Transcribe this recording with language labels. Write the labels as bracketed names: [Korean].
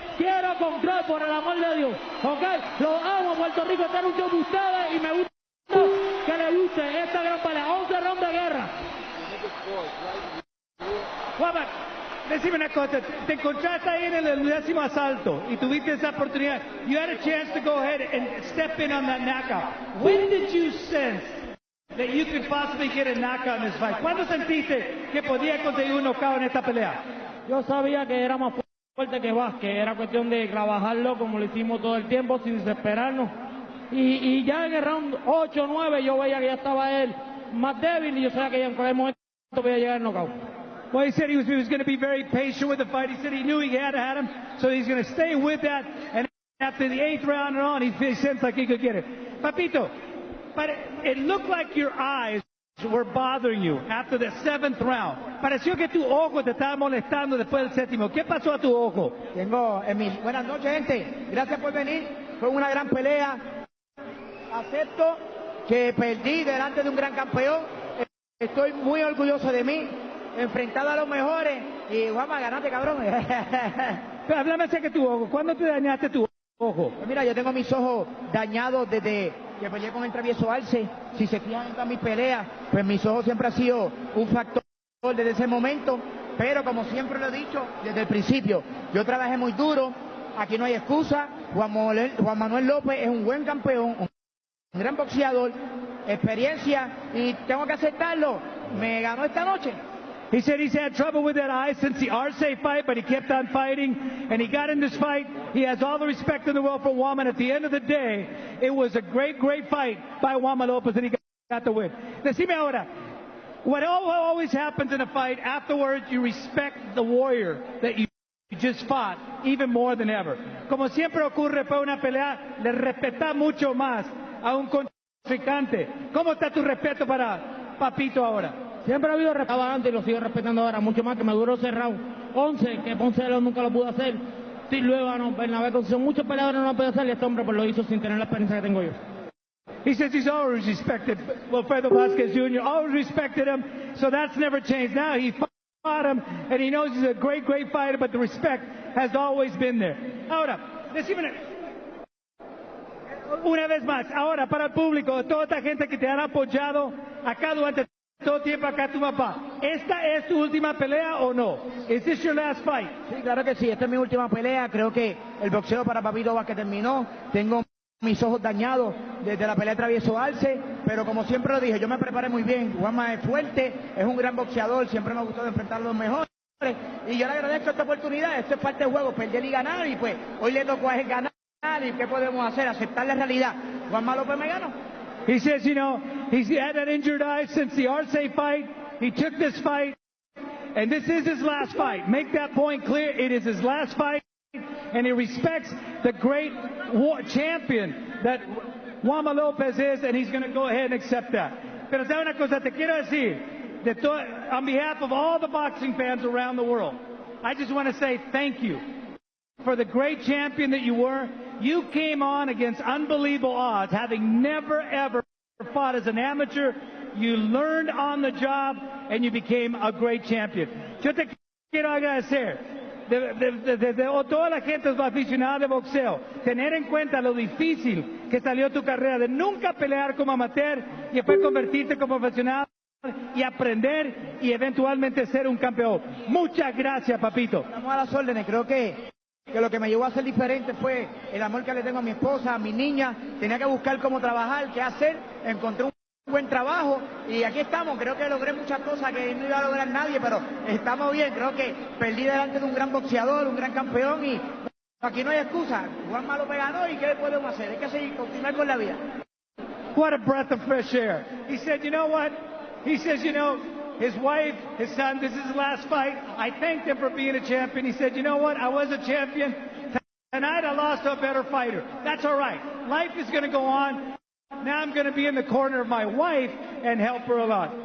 [Spanish] Quiero control, por el amor de Dios. ¿Ok? Los amo, Puerto Rico está en un show de ustedes y me gusta que les guste esta gran pelea. 11 rounds de guerra. Juanma, decime una cosa, te encontraste ahí en el 10º asalto y tuviste esa oportunidad. [English] You had a chance to go ahead and step in on that knockout. When did you sense that you could possibly get a knockout in this fight? [Spanish] ¿Cuándo sentiste que podía conseguir un knockout en esta pelea? Yo sabía que era más fuerte que Vázquez, era cuestión de trabajarlo como lo hicimos todo el tiempo sin desesperarnos. Y ya en el round 8 o 9 yo veía que ya estaba él más débil y yo sabía que ya en cualquier momento podía llegar el knockout. [English] Well, he said he was going to be very patient with the fight. He said he knew he had him, so he's going to stay with that. And after the 8th round and on, he sensed like he could get it. Papito, but it looked like your eyes were bothering you after the 7th round. [Spanish] Pareció que tu ojo te estaba molestando después del 7º. ¿Qué pasó a tu ojo? Buenas noches, gente. Gracias por venir. Fue una gran pelea. Acepto que perdí delante de un gran campeón. Estoy muy orgulloso de mí. Enfrentado a los mejores. Y Juanma, ganaste, cabrón. Pero háblame acerca de tu ojo. ¿Cuándo te dañaste tu ojo? Pues mira, yo tengo mis ojos dañados desde que peleé con el travieso Arce. Si se fijan en todas mis peleas, pues mis ojos siempre han sido un factor desde ese momento. Pero como siempre lo he dicho desde el principio, yo trabajé muy duro. Aquí no hay excusa. Juan Manuel López es un buen campeón, un gran boxeador, experiencia, y tengo que aceptarlo. Me ganó esta noche. [English] He said he's had trouble with that eye since the Arce fight, but he kept on fighting, and he got in this fight. He has all the respect in the world for Juanma, and at the end of the day, it was a great, great fight by Juanma Lopez, and he got the win. [Spanish] Decime ahora, [English] what always happens in a fight, afterwards you respect the warrior that you just fought, even more than ever. [Spanish] Como siempre ocurre para una pelea, le respeta mucho más a un contrincante. ¿Cómo está tu respeto para Papito ahora? Siempre ha habido respeto antes y lo sigo respetando ahora, mucho más que me duró cerrado. 11, que Ponce de León nunca lo pudo hacer. Sí, luego Bernabé Concepción, muchos peleadores no lo han podido hacer y este hombre pues lo hizo sin tener la experiencia que tengo yo. [English] He says he's always respected Wilfredo Vázquez Jr., always respected him, so that's never changed. Now he fought him, and he knows he's a great, great fighter, but the respect has always been there. [Spanish] Ahora, decime una vez más, ahora para el público, toda esta gente que te han apoyado acá durante todo tiempo, acá tu papá, ¿esta es tu última pelea o no? [English] ¿Is this your last fight? [Spanish] Sí, claro que sí, esta es mi última pelea. Creo que el boxeo para Papito Vázquez terminó. Tengo mis ojos dañados desde la pelea de travieso Arce, pero como siempre lo dije, yo me preparé muy bien. Juanma es fuerte, es un gran boxeador, siempre me ha gustado enfrentar a los mejores. Y yo le agradezco esta oportunidad. Esto es parte del juego, perder y ganar, y pues hoy le tocó a él ganar. ¿Y qué podemos hacer? Aceptar la realidad. Juanma López me ganó. [English] He says, you know, he's had that injured eye since the Arce fight. He took this fight, and this is his last fight. Make that point clear. It is his last fight, and he respects the great champion that Juanma Lopez is, and he's going to go ahead and accept that. [Spanish] Pero sabe una cosa, te quiero decir, [English] on behalf of all the boxing fans around the world, I just want to say thank you for the great champion that you were. You came on against unbelievable odds, having never, ever fought as an amateur. You learned on the job, and you became a great champion. [Spanish] Yo te quiero agradecer de toda la gente, los aficionados de boxeo, tener en cuenta lo difícil que salió tu carrera, de nunca pelear como amateur y después convertirte como profesional y aprender y eventualmente ser un campeón. Muchas gracias, Papito. Estamos a las órdenes. Creo que lo que me llevó a ser diferente fue el amor que le tengo a mi esposa, a mi niña. Tenía que buscar cómo trabajar, qué hacer. Encontré un buen trabajo y aquí estamos. Creo que logré muchas cosas que no iba a lograr nadie, pero estamos bien. Creo que perdí delante de un gran boxeador, un gran campeón, y aquí no hay excusa. Juanma López ganó, y ¿qué podemos hacer? Hay que seguir, continuar con la vida. [English] What a breath of fresh air. He said, you know what? He says, you know, his wife, his son, this is his last fight. I thanked him for being a champion. He said, you know what? I was a champion. Tonight I lost to a better fighter. That's all right. Life is going to go on. Now I'm going to be in the corner of my wife and help her a lot.